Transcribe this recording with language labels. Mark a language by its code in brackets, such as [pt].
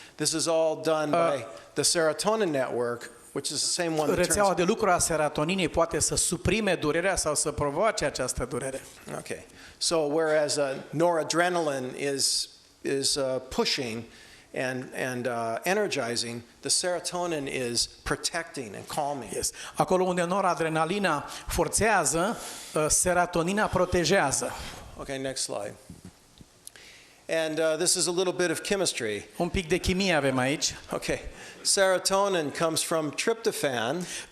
[en] This is all done by the serotonin network, which is the same one that [ro] Rețeaua [en] turns... [ro] de lucru a serotoninei poate să suprime durerea sau să provoace această durere. [en] Okay. So whereas noradrenaline is pushing and energizing, the serotonin is protecting and calming. Yes. [ro] Acolo unde noradrenalina forțează, serotonina protejează. [en] Okay, next slide. And this is a little bit of chemistry. [ro] Un pic de chimie avem aici. [en] Okay. Serotonin comes from tryptophan